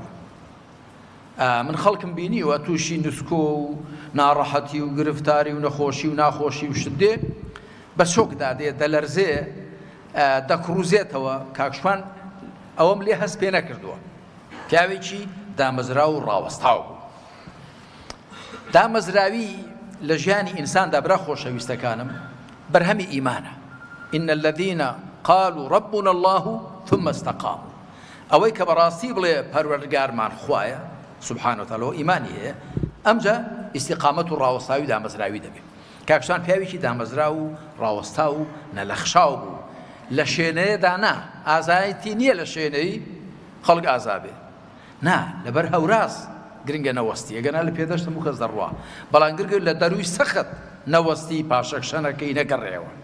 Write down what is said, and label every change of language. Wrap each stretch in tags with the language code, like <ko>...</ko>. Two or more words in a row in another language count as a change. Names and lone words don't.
<ckb>من خەڵکم بینی و تووشی نوسکۆ و ناڕەحەتی و گرفتاری و نەخۆشی و ناخۆشی و شت دێ بە شۆکدا دێ دەلەرزێ دەکڕوزێتەوە. کاکشوان ئەوەم لێ هەست پێ نەکردووە، پیاوێکی دامەزرا و ڕاوەستاو بوو. دامەزراوی لە ژیانی ئینساندا برا خۆشەویستەکانم بەرهەمی ئیمانە.</ckb> <ar>إن الذين قالوا ربنا الله ثم استقاموا،</ar> <ckb>ئەوەی کە بەڕاستی بڵێ پەروەردگارمان خوایە</ckb> <ar>سبحانه وتعالى</ar> <ckb>ئیمانی هەیە، ئەمجا ئیستیقامەت و ڕاوەستاوی دامەزراوی دەبێت. کاکشان پیاوێکی دامەزرا و ڕاوەستا و نەلەخشاو بوو. لە شوێنەیەدا نا ئازایەتی نییە لە شوێنەی خەڵک ئازابێ، نا لەبەر هەوراز گرنگە نەوەستی، ئەگەنا لە پێدەشتم و کەس دەڕوا، بەڵام گرنگە لە دەروی سەخت نەوەستی پاشەکشەنەکەی نەگەڕێەوە.</ckb>